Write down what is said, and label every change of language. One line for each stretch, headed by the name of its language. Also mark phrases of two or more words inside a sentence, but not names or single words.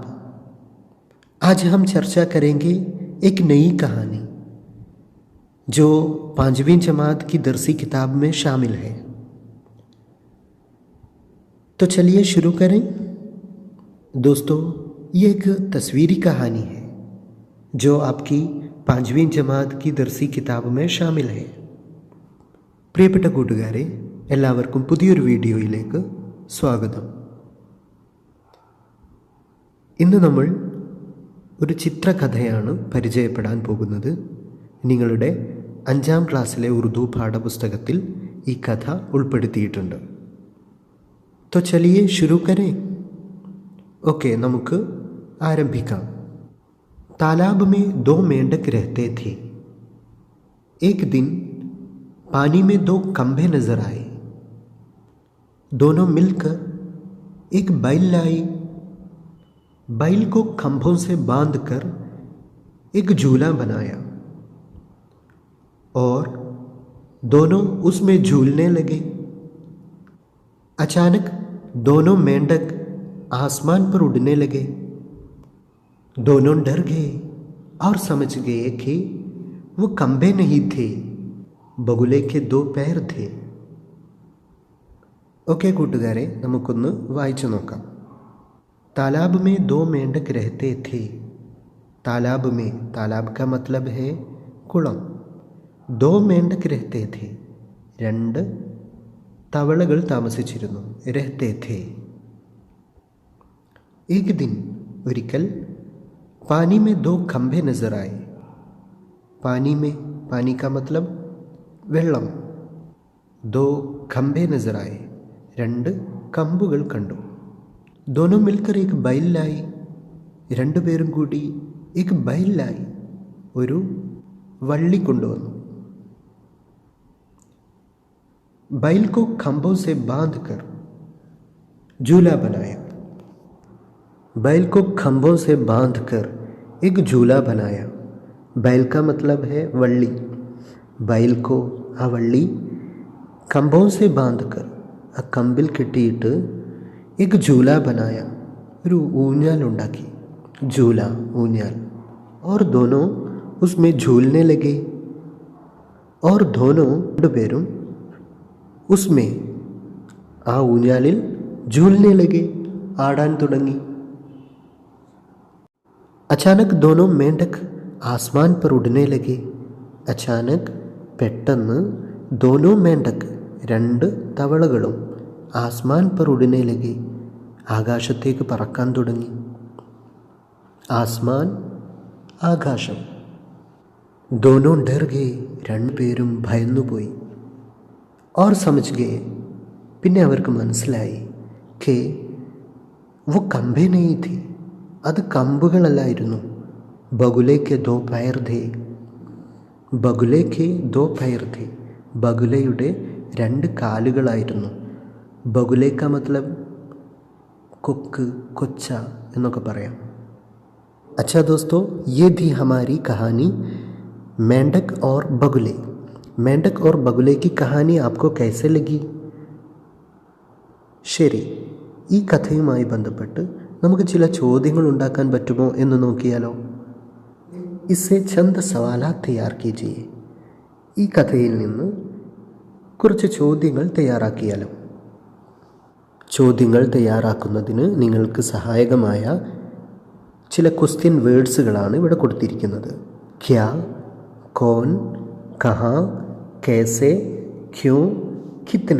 Hindi: आज हम चर्चा करेंगे एक नई कहानी जो 5वीं जमात की दरसी किताब में शामिल है। तो चलिए शुरू करें। दोस्तों, ये एक तस्वीरी कहानी है जो आपकी 5वीं जमात की दरसी किताब में शामिल है।
Malayalam: പ്രിയപ്പെട്ട കൂട്ടുകാരെ, എല്ലാവർക്കും പുതിയൊരു വീഡിയോയിലേക്ക് സ്വാഗതം. ഇന്ന് നമ്മൾ ഒരു ചിത്രകഥയാണ് പരിചയപ്പെടാൻ പോകുന്നത്. നിങ്ങളുടെ 5ാം ക്ലാസ്സിലെ ഉറുദു പാഠപുസ്തകത്തിൽ ഈ കഥ ഉൾപ്പെടുത്തിയിട്ടുണ്ട്.
Hindi: तो चलिए शुरू करें. ओके,
Malayalam: നമുക്ക് ആരംഭിക്കാം.
Hindi: तालाब में 2 मेंढक रहते थे. एक दिन पानी में 2 खंभे नजर आए. दोनों मिलकर एक बैल लाई. बैल को खंभों से बांधकर एक झूला बनाया और दोनों उसमें झूलने लगे. अचानक दोनों मेंढक आसमान पर उड़ने लगे. दोनों डर गए और समझ गए कि वो खंभे नहीं थे, बगुले के 2 पैर थे.
Malayalam: ओके കൂട്ടുകാരെ, നമുക്കൊന്ന് വായിച്ചു നോക്കാം.
Hindi: तालाब में 2 मेंढक रहते थे. तालाब में, तालाब का मतलब है കുളം. 2 मेंढक रहते थे.
Malayalam: 2 തവളകൾ താമസിച്ചിരുന്നു.
Hindi: रहते थे. एक दिन, ഒരിക്കൽ, पानी में 2 खंभे नजर आए. पानी में, पानी का मतलब വെള്ളം. 2 खंभे नजर आए.
Malayalam: 2 കമ്പുകൾ കണ്ടു.
Hindi: दोनों मिलकर एक बैल लाई.
Malayalam: 2 പേരും കൂടി
Hindi: एक बैल लाई,
Malayalam: ഒരു വള്ളി കൊണ്ടുവന്നു.
Hindi: बैल को खंभों से बांधकर झूला बनाया. बैल को खंभों से बांधकर एक झूला बनाया. बैल का मतलब है वल्ली. बैल को,
Malayalam: ആ വള്ളി,
Hindi: खंभों से बांधकर,
Malayalam: ആ കമ്പിൽ കെട്ടിയിട്ട്
Hindi: एक झूला बनाया,
Malayalam: ഒരു ഊഞ്ഞാൽ ഉണ്ടാക്കി.
Hindi: झूला, ഊഞ്ഞാൽ. और दोनों उसमें झूलने लगे. और दोनों,
Malayalam: 2 പേരും,
Hindi: उसमें,
Malayalam: ആ ഊഞ്ഞാലിൽ,
Hindi: झूलने लगे,
Malayalam: ആടാൻ തുടങ്ങി.
Hindi: अचानक दोनों मेंढक आसमान पर उड़ने लगे. अचानक, പെട്ടെന്ന്, दोनों मेंढक,
Malayalam: 2 തവളകളും,
Hindi: ആസ്മാൻ पर उड़ने लगे,
Malayalam: ആകാശത്തേക്ക് പറക്കാൻ തുടങ്ങി. ആസ്മാൻ, ആകാശം.
Hindi: दोनों डर गए,
Malayalam: 2 പേരും ഭയന്നുപോയി.
Hindi: और समझ गए,
Malayalam: പിന്നെ അവർക്ക് മനസ്സിലായി,
Hindi: कि वो खंभे नहीं थे,
Malayalam: അത് കമ്പുകളല്ലായിരുന്നു.
Hindi: बगुले के 2 पैर थे. बगुले के 2 पैर थे.
Malayalam: ബഗുലയുടെ 2 കാലുകളായിരുന്നു. ബഗുലെ
Hindi: का मतलब
Malayalam: കൊക്ക്, കൊച്ച എന്നൊക്കെ പറയാം.
Hindi: अच्छा दोस्तों, ये थी हमारी कहानी मेंढक और बगुले. मेंढक और बगुले की कहानी आपको कैसे लगी?
Malayalam: ശരി, ഈ കഥയുമായി ബന്ധപ്പെട്ട് നമുക്ക് ചില ചോദ്യങ്ങൾ ഉണ്ടാക്കാൻ പറ്റുമോ എന്ന് നോക്കിയാലോ?
Hindi: इससे चंद सवालात तैयार कीजिए.
Malayalam: ഈ കഥയിൽ നിന്ന് കുറച്ച് ചോദ്യങ്ങൾ തയ്യാറാക്കിയാലോ? ചോദ്യങ്ങൾ തയ്യാറാക്കുന്നതിന് നിങ്ങൾക്ക് സഹായകമായ ചില
English: question words
Malayalam: ഇവിടെ കൊടുത്തിരിക്കുന്നത്.
Hindi: क्या, कौन, कहाँ, कैसे, क्यों, कितना.